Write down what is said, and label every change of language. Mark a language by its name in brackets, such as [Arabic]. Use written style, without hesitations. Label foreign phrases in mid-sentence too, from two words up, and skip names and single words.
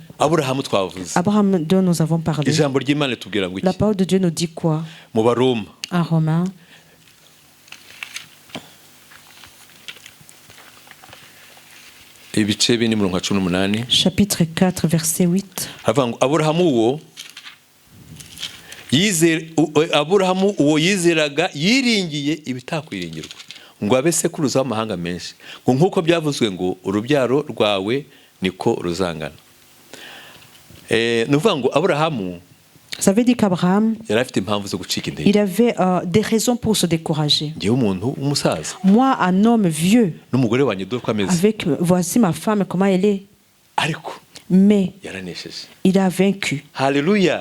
[French] Abraham, dont nous avons parlé. La parole de Dieu nous dit quoi? En Romains. Chapitre 4, verset 8. [Kinyarwanda] Aburahamu uwo yizeraga yiringiye ibitakwiringirwa ngo abe sekuruza w'amahanga menshi ngo nkuko byavuzwe ngo urubyaro rwawe niko ruzangana. Nuvuga ngo Aburahamu, [French] ça veut dire qu'Abraham, il avait des raisons pour se décourager. Moi, un homme vieux, avec voici ma femme, comment elle est. Mais il a vaincu. Alléluia.